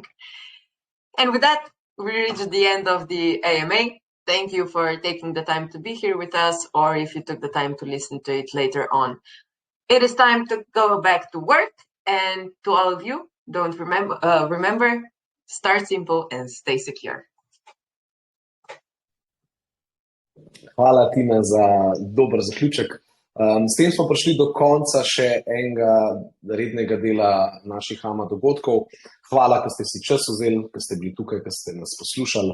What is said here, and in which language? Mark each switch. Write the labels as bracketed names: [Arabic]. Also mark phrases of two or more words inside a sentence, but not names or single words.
[English] And with that, we reached the end of the AMA. Thank you for taking the time to be here with us, or if you took the time to listen to it later on. It is time to go back to work, and to all of you, remember, start simple and stay secure. [Slovenian] Hvala, Tina, za dober zaključek. S tem smo prišli do konca še enega rednega dela naših AMA dogodkov. Hvala, ker ste si čas vzeli, ker ste bili tukaj, ker ste nas poslušali.